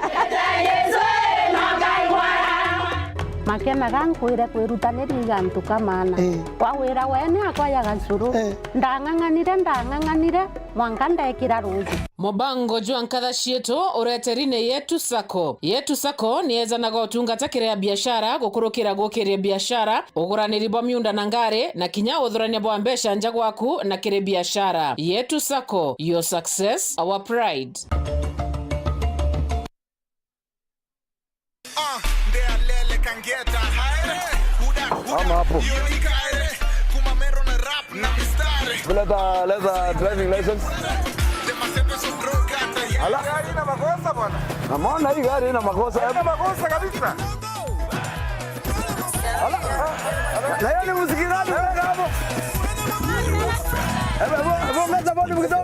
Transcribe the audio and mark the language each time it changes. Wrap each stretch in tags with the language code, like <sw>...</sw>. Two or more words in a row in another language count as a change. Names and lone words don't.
<mer>makenaga nkwire kwirutaniriga antu kamana wawira wene akwaya gacuru ndang'ang'anire mwanka ndekira ruji Mobango Juankatha Cieto ureterine Yetu Sacco niyezanaga utungata kiria biashara gukurukira gukiria biashara uguraniri bwa miunda na ngare na kinya uthurania bwa mbesha nja gwaku na kiri biashara.</mer> <en>Yetu Sacco, your success, our pride.</en> <sw>Leta</sw> <en>driving license.</en> <sw>Ala, gari ina makosa bwana. Naona hii gari ina makosa. Ina makosa kabisa. Ala. Na yeye ni muzikirani hapo. Hebu ngaza bodi kidogo.</sw>